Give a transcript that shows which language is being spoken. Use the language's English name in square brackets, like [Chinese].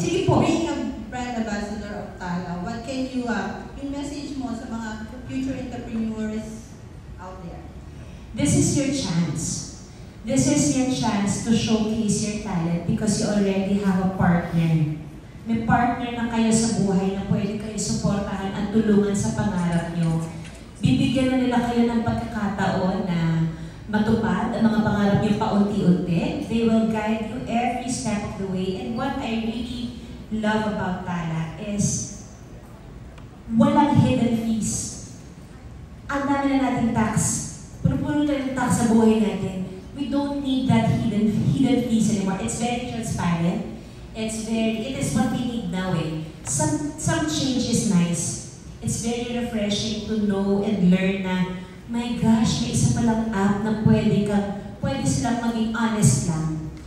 [Filipino] Sige po. [English] Being a brand ambassador of Tala, what can you, [Filipino] yung message mo sa mga [English] future entrepreneurs out there? This is your chance. This is your chance to showcase your talent because you already have a partner. [Filipino] May partner na kayo sa buhay na pwede kayo suportahan at tulungan sa pangarap nyo. Bibigyan na nila kayo ng pagkakataon na matupad ang mga pangarap nyo paunti-unti. [English] They will guide you every step of the way. And what I really love about Tala is walang hidden fees. [Filipino] Ang dami na nating tax. Puno-puno tayo ng tax sa buhay natin. [English] We don't need that hidden fees anymore. It's very transparent. It is what we need now eh. Some change is nice. It's very refreshing to know and learn [Filipino] na, my gosh, may isa palang app na pwede silang maging honest lang.